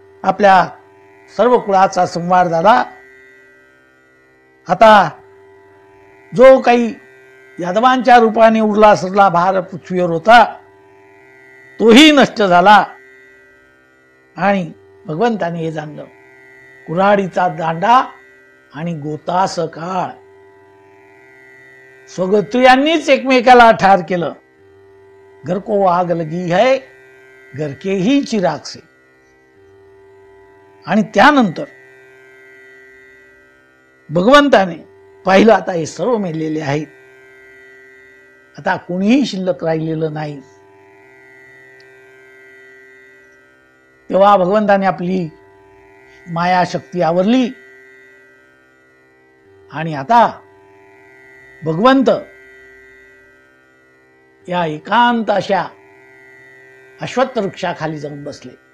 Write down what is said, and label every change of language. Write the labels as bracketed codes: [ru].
[mr] आपल्या सर्व कुळाचा संवार झाला. आता जो काही यादवांच्या रूपाने उरला सरला भार पृथ्वीवर होता तोही नष्ट झाला. आणि भगवंताने हे जाणलं. कुऱ्हाडीचा दांडा आणि गोता सकाळ. स्वगोत्रीयांनीच एकमेकाला ठार केलं. [hi] घर को आग लगी है, घर के ही चिराग से. [mr] आणि त्यानंतर भगवंताने पाहिलं आता हे सर्व मेलेले आहेत, आता कोणीही शिल्लक राहिलेलं नाही. तेव्हा भगवंताने आपली माया शक्ती आवरली आणि आता भगवंत या एकांत अशा अश्वत्थ वृक्षाखाली जाऊन बसले.